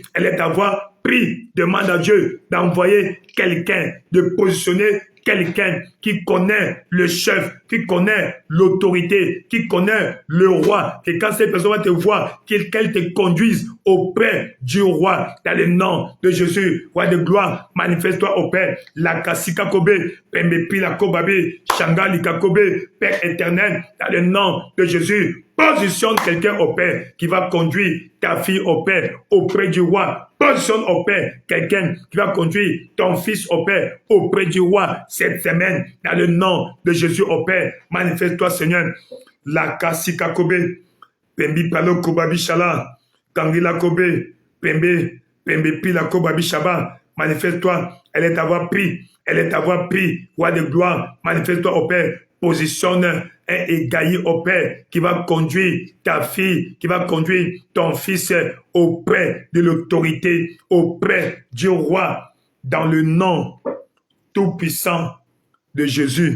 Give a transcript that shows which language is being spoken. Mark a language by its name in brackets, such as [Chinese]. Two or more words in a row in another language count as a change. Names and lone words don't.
[French] Elle est à voir, prie, demande à Dieu d'envoyer quelqu'un, de positionner quelqu'un qui connaît le chef, qui connaît l'autorité, qui connaît le roi, que quand cette personne va te voir, qu'elle te conduise auprès du roi, dans le nom de Jésus, roi de gloire, manifeste-toi au Père, la kasika kobe, pembepi la kobabe, shangali kakobe, Père éternel, dans le nom de Jésus, positionne quelqu'un au Père qui va conduire ta fille au Père, auprès du roi. Positionne au Père quelqu'un qui va conduire ton fils au Père, auprès du roi cette semaine, dans le nom de Jésus au Père. Manifeste-toi, Seigneur. La kasika kobe, pembi palo kobabi shala, kangila kobe, pembe pila kobabi shaba. Manifeste-toi. Elle est à avoir pris. Roi de gloire. Manifeste-toi au Père. Positionne un égaï au Père qui va conduire ta fille, qui va conduire ton fils auprès de l'autorité, auprès du roi, dans le nom tout-puissant de Jésus.